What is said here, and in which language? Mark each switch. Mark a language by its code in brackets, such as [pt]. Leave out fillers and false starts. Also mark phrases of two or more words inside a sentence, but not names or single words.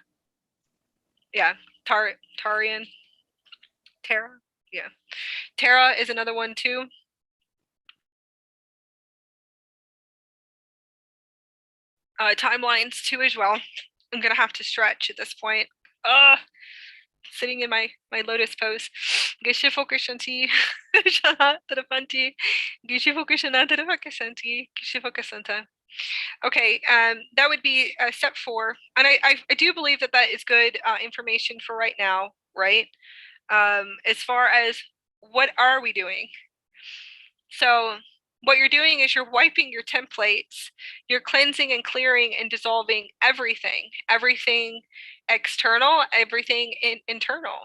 [en] Yeah, Tarian. Terra. Yeah, Terra is another one too. Timelines too as well. I'm gonna have to stretch at this point. Sitting in my lotus pose. Gishifo Krishanti, Shana Tarafanti, Gishifo Krishana Tarafakasanti, Gishifo Kasanta. Okay, that would be step 4. And I do believe that is good information for right now, right? As far as what are we doing? So what you're doing is you're wiping your templates, you're cleansing and clearing and dissolving everything external, everything internal.